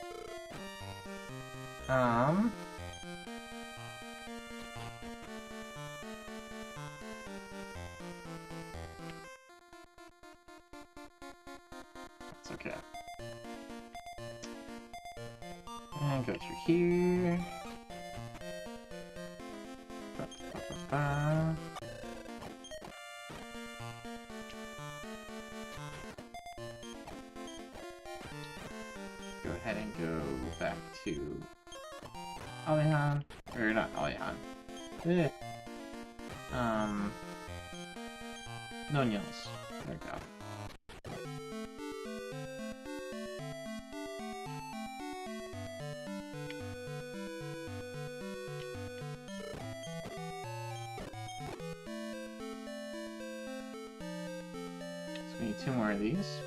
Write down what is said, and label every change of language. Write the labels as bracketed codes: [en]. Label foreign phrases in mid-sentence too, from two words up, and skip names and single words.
[en] It's okay. And go through here. Ba-ba-ba-ba. Go ahead and go back to Alihan, or not Alihan. Nonios. There we go. So we need 2 more of these.